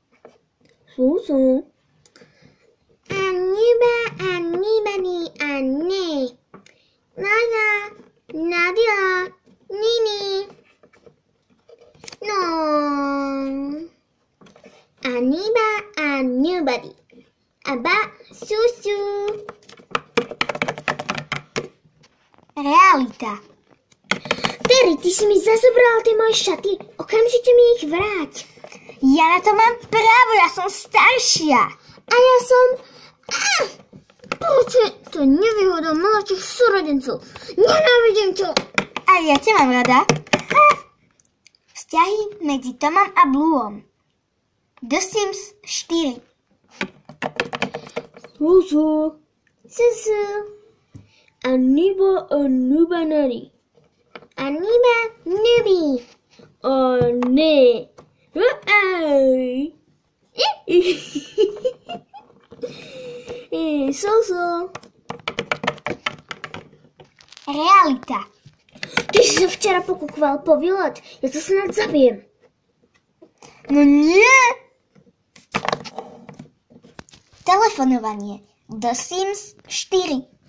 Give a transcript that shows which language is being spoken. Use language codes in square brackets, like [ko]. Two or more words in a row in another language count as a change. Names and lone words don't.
[sk] A nobody, a ne. Nana, Nadia, Nini. No. Aniba a nobody. Aba, Susu. Realita. Terry, ty si mi zazobral tie moje šaty. Okamžite mi ich vráť. Ja na to mám právo, ja som staršia. A ja som... Prečo to je nevýhoda mladších súrodencov? Nenávidím to. A ja ťa mám rada. Vzťahy medzi Tomom a Bluom. The Sims 4. Susu. Aniba a nubanari. Aniba nubi. A ne. Susu. Realita. Ty si sa včera pokúkoval po Violet. Ja to snad zabijem. No nie. Telefonovanie. The Sims 4.